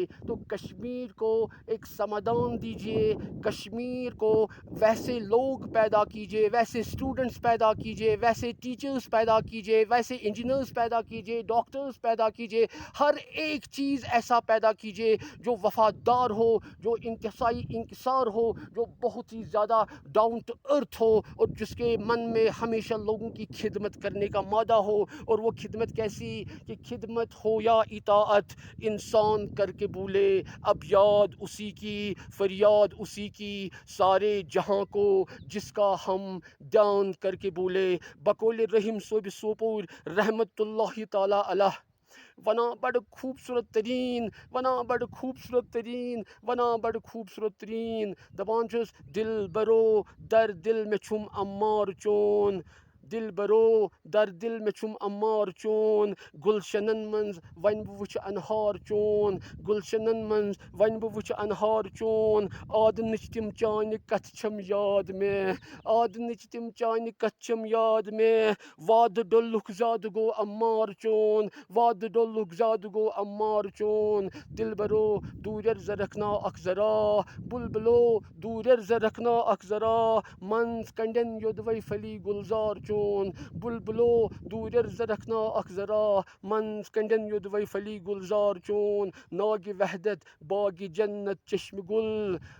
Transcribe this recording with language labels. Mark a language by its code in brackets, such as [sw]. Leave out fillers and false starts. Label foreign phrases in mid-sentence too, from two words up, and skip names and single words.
[ur] تو کشمیر کو ایک سمادان دیجیے، کشمیر کو ویسے لوگ پیدا کیجیے، ویسے اسٹوڈنٹس پیدا کیجیے، ویسے ٹیچرز پیدا کیجیے، ویسے انجینئرز پیدا کیجیے، ڈاکٹرز پیدا کیجیے، ہر ایک چیز ایسا پیدا کیجیے جو وفادار ہو، جو انتہائی انکسار ہو، جو بہت ہی زیادہ [en] down to earth [ur] ہو، اور جس کے من میں ہمیشہ لوگوں کی خدمت کرنے کا مادہ ہو۔ اور وہ خدمت کیسی کہ خدمت ہو یا اطاعت، انسان کر کے بولے اب یاد اسی کی، فریاد اسی کی، سارے جہاں کو جس کا ہم دان کر کے بولے، بقول رحیم صوب سوپور [ar] رحمت اللہ تعالی علیہ۔ [ks] ونا بڑ خوبصورت ترین، ونا بڑ خوبصورت ترین، ونا بڑ خوبصورت ترین، دپان چھُس دل برو در دل میں چھُم امار چون، دل برو در دل میں چھُم امار چون، گلشنن منز ون بہ وچھ انہار چون، گلشنن منز ون بہ وچھ انہار چون، آدنچ تم چانہ کتھ چھم یاد میں، آدنچ تم چانہ کتھ چھم یاد میں، وعدٕ ڈوٚلُکھ زیادٕ گوٚو امار چون، وعدٕ ڈوٚلُکھ زیادٕ گوٚو امار چون، دلبرو دوٗرٮ۪ر زٕ رکھنا اکھ ذرا، بلبلو دوٗرٮ۪ر زٕ رکھنا اکھ ذرا، منٛز کنڈٮ۪ن یوٚدوَے پھلی گُلزار چون، بلبلو دوٗرٮ۪ر زٕ رکھنا اکھ ذرا، منٛز کنڈٮ۪ن یوٚدوَے پھلی گُلزار چون، ناگہِ وحدت باغِ جنت چشمہ گل،